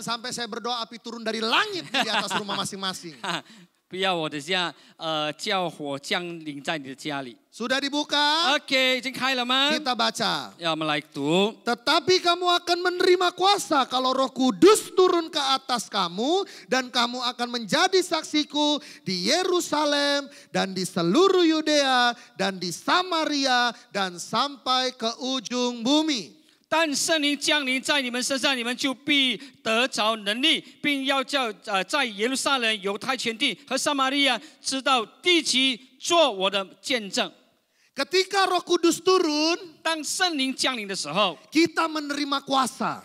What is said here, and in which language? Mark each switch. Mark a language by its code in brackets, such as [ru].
[id] sampai saya berdoa api turun dari langit di atas rumah masing-masing. [zh] 不要我等下叫火降临在你的家里。 [id] Sudah dibuka? [zh] OK， 已经开了吗？ [id] Kita baca. [zh] 要我们来读。 [id] Tetapi kamu akan menerima kuasa kalau Roh Kudus turun ke atas kamu dan kamu akan menjadi saksiku di Yerusalem dan di seluruh Yudea dan di Samaria dan sampai ke ujung bumi. [zh] 但圣灵降临在你们身上，你们就必得着能力，并要叫在耶路撒冷、犹太全地和撒玛利亚，直到地极，做我的见证。 [id] Ketika Roh Kudus turun, [zh] 当圣灵降临的时候， [id] kita menerima kuasa.